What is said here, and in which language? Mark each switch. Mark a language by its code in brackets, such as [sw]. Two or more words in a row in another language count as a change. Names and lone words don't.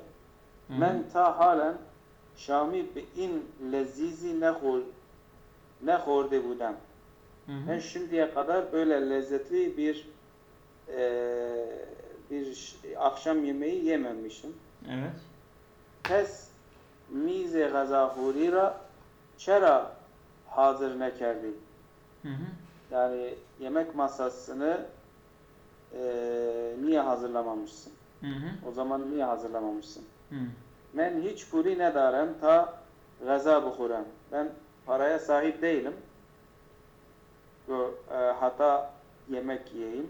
[tly] Men ta halen Şami in lezizi ne horde budem. [tr] Ben şimdiye kadar böyle lezzetli bir akşam yemeği yememişim. Evet. [tly] Pes mize gazahurira çera hazır nekerdi. [tr] Yani yemek masasını niye hazırlamamışsın? O zaman niye hazırlamamışsın? [tly] Men hiç puli ne darem ta gaza bukurem. [tr] Ben paraya sahip değilim. Hatta yemek yiyeyim.